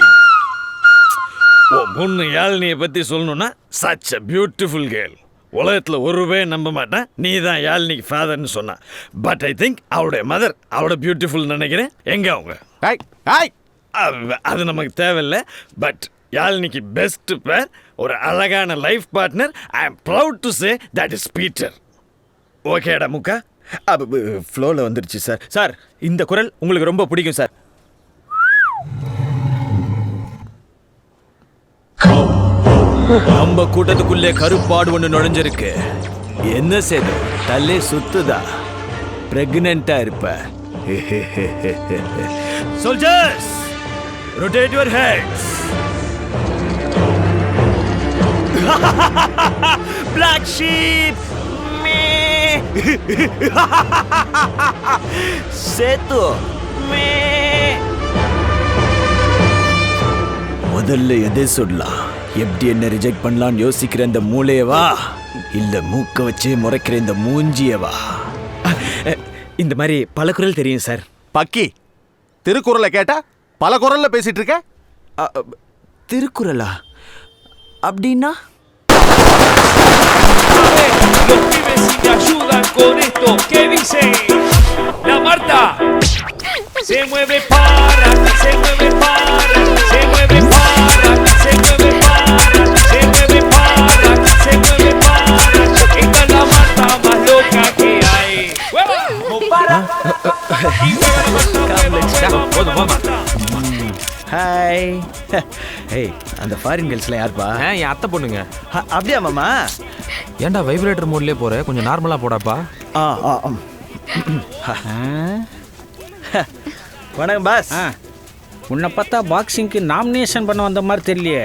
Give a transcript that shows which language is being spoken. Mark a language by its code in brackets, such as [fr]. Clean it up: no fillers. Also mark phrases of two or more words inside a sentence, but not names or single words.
[ta] பொண்ணு யாழினியை பற்றி சொல்லணும்னா [en] such a beautiful girl. [ta] உலகத்தில் ஒரு பேர் நம்ப மாட்டேன் நீ தான் யாழினிக்கு ஃபாதர்னு சொன்னா. [en] but I think [ta] அவருடைய மதர் அவரோட பியூட்டிஃபுல் நினைக்கிறேன். எங்க அவங்க? அது நமக்கு தேவையில்லை. பட் யாழினிக்கு [en] best pair, [ta] ஒரு அழகான [en] life partner. I am proud to say that is Peter. [ta] ஓகேடா முக்கா? ஃப்ளோவில் வந்துருச்சு சார். சார், இந்த குரல் உங்களுக்கு ரொம்ப பிடிக்கும் சார். நம்ம கூட்டத்துக்குள்ளே கருப்பாடு ஒன்று நுழைஞ்சிருக்கு. என்ன செய்து தல்லே சுத்துதா? பிரெக்னெண்டா இருப்ப. [en] soldiers, rotate your heads. Black sheep. [ta] சேத்து முதல்ல எதை சொல்லலாம்? எப்படி என்ன ரிஜெக்ட் பண்ணலாம்னு யோசிக்கிற இந்த மூளையவா இல்ல மூக்க வச்சு முறைக்கிற இந்த மூஞ்சியவா? இந்த மாதிரி பல குரல் தெரியும் சார். பக்கி, திருக்குறளை கேட்டா பல குரல்ல பேசிட்டு இருக்க. திருக்குறளா? அப்படின்னா [es] Los pibes si me ayudan con esto, ¿qué dice? La Marta se mueve para, se mueve para, se mueve para, se mueve para, se mueve para, se mueve para. Esta es la Marta más loca que hay. ¡Hueva! ¡No para! Y mueve la Marta, mueva, Marta. [ta] ஹாய். ஏய், அந்த [en] foreign girlsலாம் [ta] யாருப்பா? என் அத்தை பொண்ணுங்க. அப்படியா மாமா? ஏன்டா [en] vibrator modeலயே [ta] போற? கொஞ்சம் நார்மலா போடாப்பா. வணக்கம் பாஸ். உன்னை பார்த்தா [en] boxingக்கு nomination [ta] பண்ண வந்த மாதிரி தெரியலையே.